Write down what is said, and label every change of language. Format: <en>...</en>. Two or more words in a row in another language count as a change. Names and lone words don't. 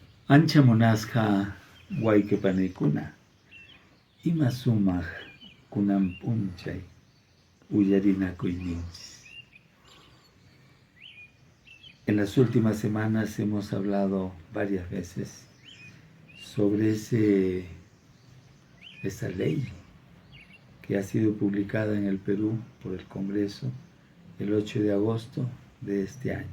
<qu>Ancha monasqa wayqipanikuna, ima sumaq kunan p'unchay uyarinakuyninchis.</qu> <es>En las últimas semanas hemos hablado varias veces sobre esa ley que ha sido publicada en el Perú por el Congreso el 8 de agosto de este año.</es>